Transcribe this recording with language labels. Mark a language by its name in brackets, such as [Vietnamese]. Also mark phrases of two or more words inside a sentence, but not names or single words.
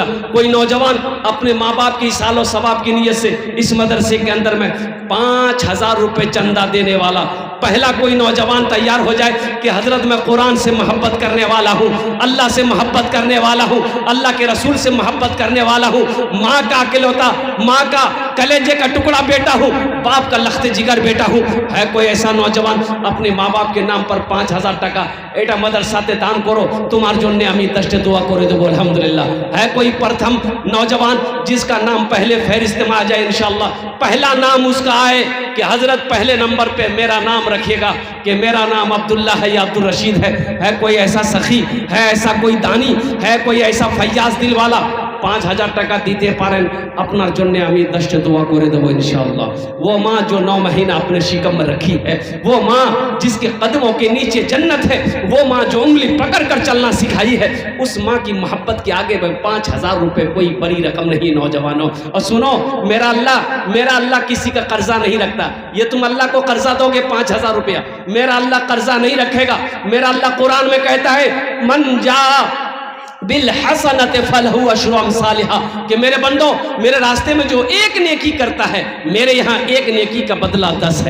[Urdu] کوئی نوجوان اپنے ماں باپ کی سال و ثواب کی نیت سے اس مدرسے کے اندر میں 5000 روپے چندہ دینے والا پہلا کوئی نوجوان تیار ہو جائے کہ حضرت میں قرآن سے محبت کرنے والا ہوں, اللہ سے محبت کرنے والا ہوں, اللہ کے رسول سے محبت کرنے والا ہوں, ماں کا اکلوتا, ماں کا کلیجے کا ٹکڑا بیٹا ہوں, باپ کا لخت جگر بیٹا ہوں. ہے کوئی ایسا نوجوان اپنے ماں باپ کے نام پر [Bangla] 5000 টাকা এটা মাদ্রাসাতে দান করো, তোমার জন্য আমি 10টে দোয়া করে দেবো আলহামদুলিল্লাহ. [Urdu] ہے کوئی پرتھم نوجوان جس کا نام پہلے فہرست میں آ جائے ان شاء اللہ، پہلا نام اس کا آئے کہ حضرت پہلے نمبر پے میرا نام رکھیےگا کہ میرا نام عبداللہ ہے یا عبدالرشید ہے. کوئی ایسا سخی ہے، ایسا کوئی دانی ہے، کوئی ایسا فیاض دل والا 5,000 [Bangla] টাকা দিতে পারেন আপনার জন্য আমি 10টা দোয়া করে দেবো [Urdu] इंशाअल्लाह। وہ ماں جو 9 مہینہ اپنے شکم میں رکھی ہے، وہ ماں جس کے قدموں کے نیچے جنت ہے، وہ ماں جو انگلی پکڑ کر چلنا سکھائی ہے، اس ماں کی محبت کے آگے 5,000 روپے کوئی بڑی رقم نہیں نوجوانوں. اور سنو، میرا اللہ کسی کا قرضہ نہیں رکھتا. یہ تم اللہ کو قرضہ دوگے 5,000 روپیہ، میرا اللہ قرضہ نہیں رکھے گا. میرا اللہ قرآن میں کہتا ہے [Arabic] من جاء بالحسنة فله عشر أمثالها, [Urdu] کہ میرے بندو میرے راستے میں جو ایک نیکی کرتا ہے، میرے یہاں ایک نیکی کا بدلہ 10 ہے.